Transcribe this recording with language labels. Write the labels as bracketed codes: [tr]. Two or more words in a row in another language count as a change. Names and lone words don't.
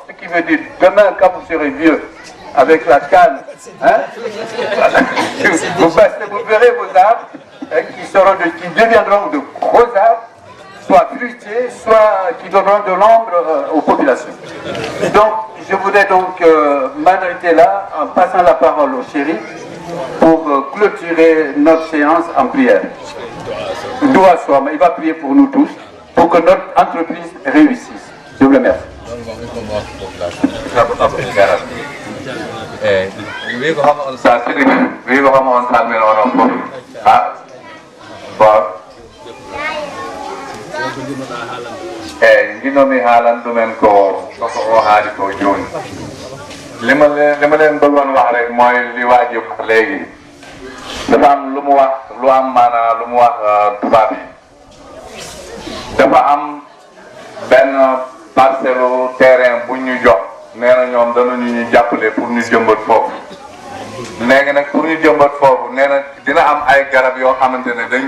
[fr] Ce qui veut dire demain, quand vous serez vieux, avec la canne, hein, vous verrez vos arbres qui deviendront de gros arbres, soit fruitiers, soit qui donneront de l'ombre aux populations. Donc, je voudrais donc m'arrêter là en passant la parole au shérif pour clôturer notre séance en prière. Doua Swama, il va prier pour nous tous, pour que notre entreprise réussisse. Je vous remercie. [ff] Nginomi haalan ɗumen ko o haali ko joni li [wo] ma leen bëggoon wax rek mooy li waa ji wax léegi dafa am lu mu wax lu am maanaa lu mu wax tubaab yi dafa am benn [fr] parcelle terrain [wo] bu ñu jox nee na ñoom danañu ñu jàppale pour ñu jëmbat foofu léegi nag pour ñu jëmbat foofu nee na dina am ay garab yoo xamante ne dañ